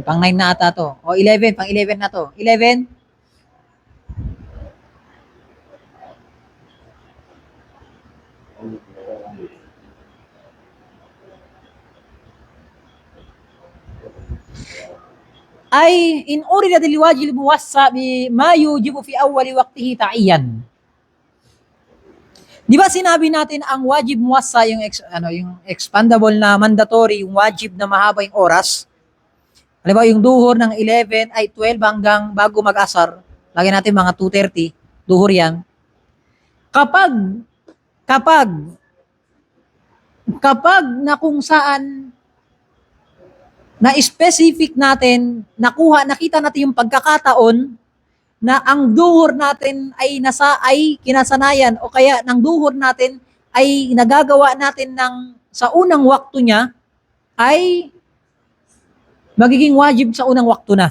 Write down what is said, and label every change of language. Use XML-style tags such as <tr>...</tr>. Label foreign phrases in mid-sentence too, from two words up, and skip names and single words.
<tl>Pang 9 na ata to. O 11, pang 11 na to. 11.</tl> <ar>أي إن أريد الواجب الموسع بما يجب في أول وقته تعيينا.</ar> <tl>Di ba sinabi natin ang</tl> <ar>واجب موسع</ar> <tl>yung yung expandable na mandatory, yung wajib na mahaba yung oras. Halimbawa yung duhur ng 11 ay 12 hanggang bago mag-asar. Lagyan natin mga 2:30, duhur yan. Kapag na kung saan na specific natin, nakita natin yung pagkakataon na ang duhur natin ay kinasanayan o kaya ng duhur natin ay nagagawa natin sa unang wakto niya ay magiging wajib sa unang wakto na.</tl>